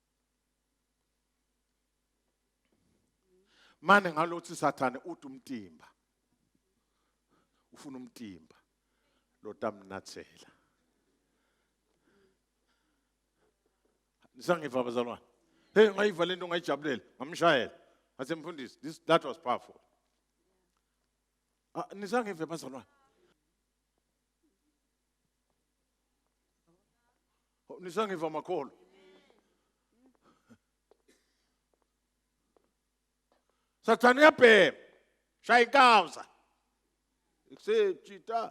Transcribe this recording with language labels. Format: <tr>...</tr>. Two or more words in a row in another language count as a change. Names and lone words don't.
<ss>Mane ngalothi Satan uthi umtimba. Ufuna umtimba. Lo tamnathela. Nisangiva bazalwane. Hey ngayiva lento ngayijabulela ngamshayela. Ase mfundisi</ss> <en>that was powerful.</en> <ss>Nisangive bazalwane. Nisangiva makholo. Satan uyabhema. Shaya inkawuza. Ikusejita.</ss>